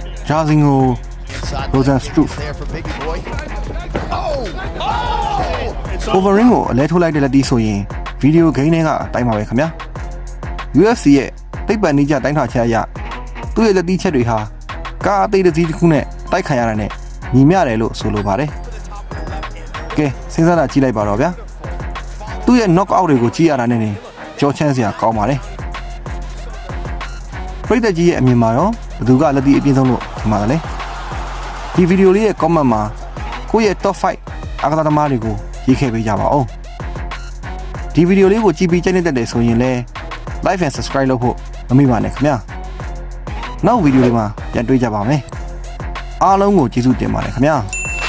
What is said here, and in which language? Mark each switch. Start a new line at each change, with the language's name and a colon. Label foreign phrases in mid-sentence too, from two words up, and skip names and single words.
Burmese: Jairzinho Rozenstruik Overeem ကိုအလဲထိုးလိုက်တဲ့လက်တီးဆိုရင်ဗီဒီယိုဂိမ်းတွေကတိုင်းပါပဲခင်ဗျာ UFC ရဲ့သိပ္ပံနည်းကျတိုင်းထွာချက်အရသူ့ရဲ့လက်တီးချက်တွေဟာကားအသေးတစ်စီးတစ်ခုနဲ့တိုက်ခံရတာနဲ့ညီမျှတယ်လို့ဆိုလိုပါတယ်ကဲစဉ်းစားတာကြည့်လိုက်ပါတော့ဗျာသူ့ရဲ့
English: knock out
Burmese: တွေကိုကြည့်ရတာနဲ့နေကြောချမ်းစရာကောင်းပါတယ် ပရိသတ်ကြီးရဲ့အမြင်မှာရောဘယ်သူကလက်တီးအပြင်းဆုံးလို့ထင်ပါသလဲဒီဗီဒီယိုလေးရဲ့ comment မှာကိုယ့်ရဲ့ top 5အားကစားသမားတွေကိုရေးခဲ့ပေးကြပါဦးဒီဗီဒီယိုလေးကိုကြည့်ပြီးကြိုက်နေတဲ့ဆိုရင်လည်း
English: like and subscribe
Burmese: လုပ်ဖို့မမေ့ပါနဲ့ခင်ဗျာနောက်ဗီဒီယိုလေးမှာပြန်တွေ့ကြပါမယ်အားလုံးကိုကျေးဇူးတင်ပါတယ်ခင်ဗျာ